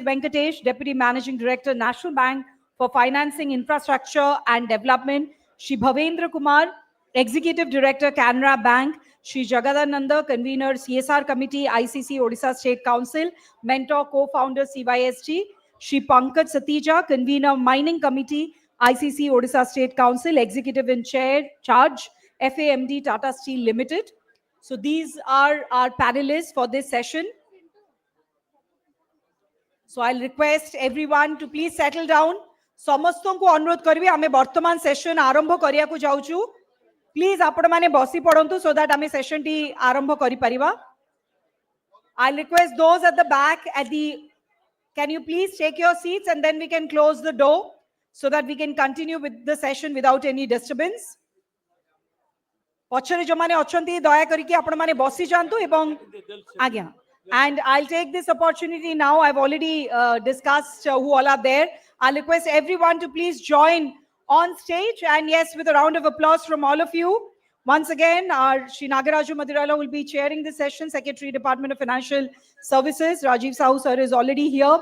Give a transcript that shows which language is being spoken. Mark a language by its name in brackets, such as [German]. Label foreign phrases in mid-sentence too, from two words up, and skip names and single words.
[English] Venkatesh, Deputy Managing Director, National Bank for Financing Infrastructure and Development, Shri Bhavendra Kumar, Executive Director, Canara Bank, Shri Jagadananda, Convener, CSR Committee, ICC Odisha State Council, Mentor, Co-Founder, CYSG, Shri Pankaj Satija, Convener, Mining Committee, ICC Odisha State Council, Executive in Charge, FAMD Tata Steel Limited. So these are our panelists for this session. So I'll request everyone to please settle down. [Odia] ସମସ୍ତଙ୍କୁ ଅନୁରୋଧ କରିବି ଆମେ ବର୍ତ୍ତମାନ ସେସନ ଆରମ୍ଭ କରିବାକୁ ଯାଉଛୁ ପ୍ଲିଜ ଆପଣମାନେ ବସି ପଡ଼ନ୍ତୁ [English] so that [Odia] ଆମେ ସେସନ ଟି ଆରମ୍ଭ କରିପାରିବା [English] I'll request those at the back can you please take your seats and then we can close the door so that we can continue with the session without any disturbance [Odia] ପଛରେ ଯୋମାନେ ଅଛନ୍ତି ଦୟା କରିକି ଆପଣମାନେ ବସି ଯାଆନ୍ତୁ ଏବଂ ଆଜ୍ଞା [English] And I'll take this opportunity now. I've already discussed who all are there. I'll request everyone to please join on stage. And yes, with a round of applause from all of you. Once again, our Shri Nagaraju Madirala will be chairing this session. Secretary, Department of Financial Services, Rajiv Sahu sir is already here.